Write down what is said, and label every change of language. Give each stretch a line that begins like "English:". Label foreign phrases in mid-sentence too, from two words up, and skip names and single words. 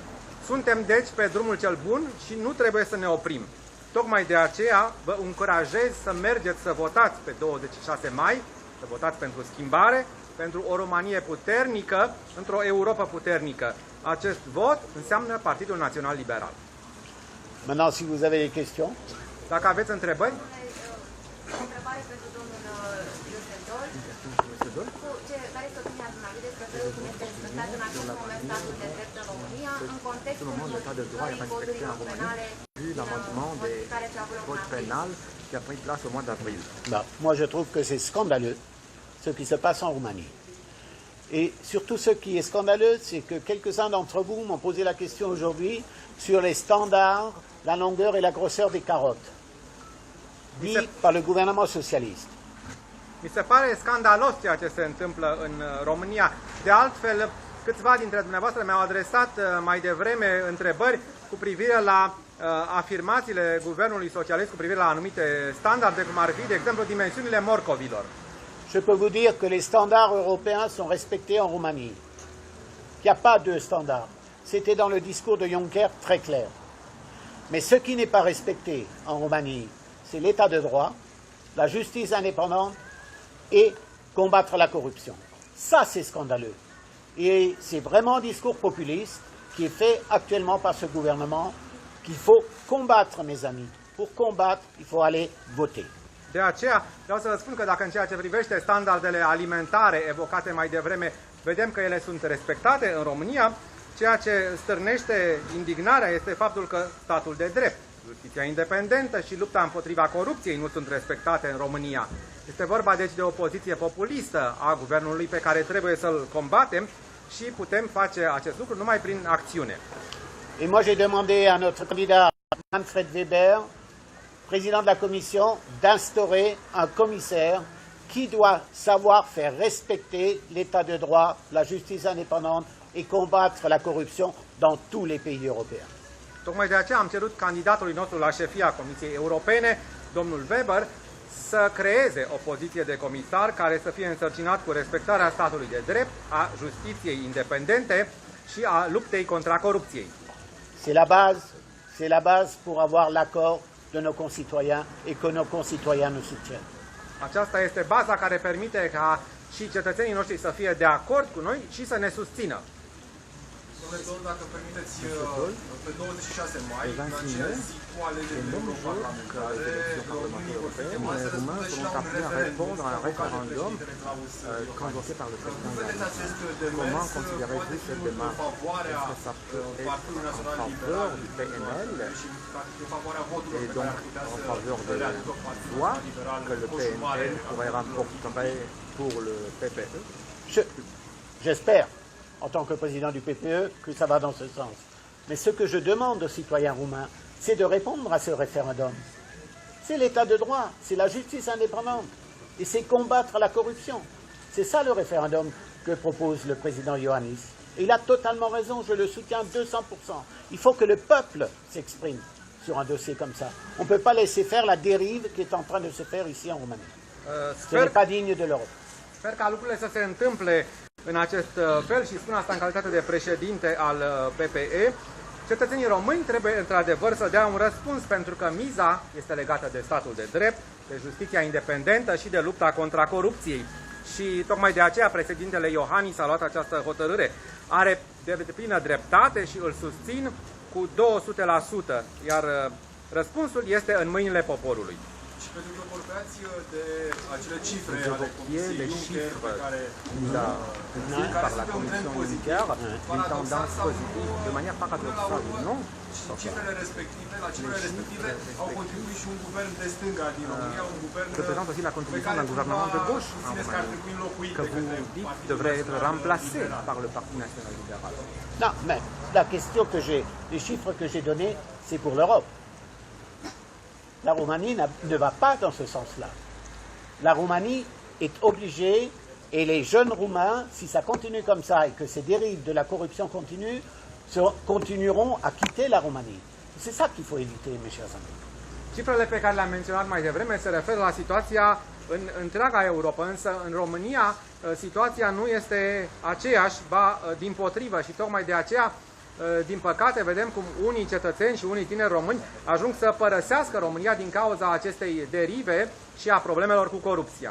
Romanian: Suntem deci pe drumul cel bun și nu trebuie să ne oprim. Tocmai de aceea vă încurajez să mergeți să votați pe 26 mai, să votați pentru schimbare, pentru o Românie puternică, într-o Europa puternică. Acest vot înseamnă Partidul Național Liberal.
French: Maintenant, si vous avez des questions.
Romanian: Dacă aveți întrebări? O întrebare pentru domnul Iusendol. Care este opinia dumneavoastră despre felul cum este respectat în acest moment statul de drept în România, în contextul modificării codurilor penale care se află în aprilie?
French: qui a pris place au mois d'avril. Bah, moi, je trouve que c'est scandaleux ce qui se passe en Roumanie. Et surtout, ce qui est scandaleux, c'est que quelques-uns d'entre vous m'ont posé la question aujourd'hui sur les standards, la longueur et la grosseur des carottes, dit par le gouvernement socialiste.
Romanian: Mi se pare scandalos ceea ce se întâmplă în România. De altfel, câțiva dintre dumneavoastră mi-au adresat mai devreme întrebări cu privire la afirmațiile guvernului socialist cu privire la anumite standarde, cum ar fi, de exemplu, dimensiunile morcovilor.
French: Je peux vous dire que les standards européens sont respectés en Roumanie. Il n'y a pas de standards. C'était dans le discours de Juncker très clair. Mais ce qui n'est pas respecté en Roumanie, c'est l'état de droit, la justice indépendante et combattre la corruption. Ça, c'est scandaleux. Et c'est vraiment un discours populiste qui est fait actuellement par ce gouvernement qu'il faut combattre, mes amis. Pour combattre, il faut aller voter.
Romanian: De aceea, vreau să vă spun că dacă în ceea ce privește standardele alimentare evocate mai devreme, vedem că ele sunt respectate în România, ceea ce stârnește indignarea este faptul că statul de drept, justiția independentă și lupta împotriva corupției nu sunt respectate în România. Este vorba deci de o poziție populistă a guvernului pe care trebuie să-l combatem și putem face acest lucru numai prin acțiune.
French: Et moi, j'ai demandé à notre candidat Manfred Weber, président de la Commission, d'instaurer un commissaire qui doit savoir faire respecter l'état de droit, la justice indépendante et combattre la corruption dans tous les pays européens.
Romanian: Tocmai de aceea am cerut candidatului nostru la șefia Comisiei Europene, domnul Weber, să creeze o poziție de comisar care să fie însărcinat cu respectarea statului de drept, a justiției independente și a luptei contra corupției.
French: C'est la base pour avoir l'accord de nos concitoyens et que nos concitoyens nous soutiennent.
Romanian: Aceasta este baza care permite ca și cetățenii noștri să fie de acord cu noi și să ne susțină. Domnule Dol, dacă permiteți, pe 26 mai, în acea zi cu alegerile europarlamentare, Românii vor fi chemați să răspundă și la un referendum
French: convoqué par le président
Romanian: Cum vedeți Iohannis. acest demers?
French: Comment considérez-vous
Romanian: Poate fi
French: cette
Romanian: unul în
French: démarche?
Romanian: favoarea
French: Est-ce que ça peut être
Romanian: Partidului
French: en
Romanian: Național
French: faveur
Romanian: Liberal
French: du PNL
Romanian: și practic în favoarea voturilor
French: et
Romanian: pe care
French: donc
Romanian: ar putea
French: en
Romanian: să
French: faveur
Romanian: le
French: de
Romanian: aducă Partidul
French: voix
Romanian: Național Liberal
French: que le
Romanian: coșul mare
French: PNL pourrait remporter pour le PPE? J'espère, en tant que président du PPE, que ça va dans ce sens. Mais ce que je demande aux citoyens roumains, c'est de répondre à ce référendum. C'est l'état de droit, c'est la justice indépendante, et c'est combattre la corruption. C'est ça le référendum que propose le président Iohannis. Et il a totalement raison, je le soutiens 200%. Il faut que le peuple s'exprime sur un dossier comme ça. On ne peut pas laisser faire la dérive qui est en train de se faire ici en Roumanie. Ce n'est pas digne de l'Europe.
Romanian: Sper ca lucrurile să se întâmple în acest fel și spun asta în calitate de președinte al PPE. Cetățenii români trebuie într-adevăr să dea un răspuns pentru că miza este legată de statul de drept, de justiția independentă și de lupta contra corupției. Și tocmai de aceea președintele Iohannis a luat această hotărâre. Are de plină dreptate și îl susțin cu 200%, iar răspunsul este în mâinile poporului. Și pentru că vorbeați de acele cifre ale Comisiei
French: les
Romanian: Juncker pe
French: chiffres
Romanian: care
French: par la Commission Juncker, une tendance positive, de manière paradoxale ou non,
Romanian: cifrele respective, la cifrele respective au contribuit și un guvern de stânga din România, un guvern
French: représente aussi la
Romanian: pe
French: contribution
Romanian: care
French: d'un gouvernement de gauche en
Romanian: țineți că ar
French: Roumanie,
Romanian: trebui înlocuit
French: que
Romanian: de
French: vous
Romanian: către
French: dites
Romanian: Partidul
French: devrait être
Romanian: Național
French: remplacé
Romanian: Liberal.
French: par le Parti national libéral. Non, mais la question que j'ai, les chiffres que j'ai donnés, c'est pour l'Europe. La Roumanie ne va pas dans ce sens-là. La Roumanie est obligée, et les jeunes Roumains, si ça continue comme ça et que ces dérives de la corruption continuent, continueront à quitter la Roumanie. C'est ça qu'il faut éviter, mes chers amis.
Romanian: Cifrele pe care le-am menționat mai devreme se referă la situația în întreaga Europa, însă în România situația nu este aceeași, ba dimpotrivă și tocmai de aceea, din păcate, vedem cum unii cetățeni și unii tineri români ajung să părăsească România din cauza acestei derive și a problemelor cu corupția.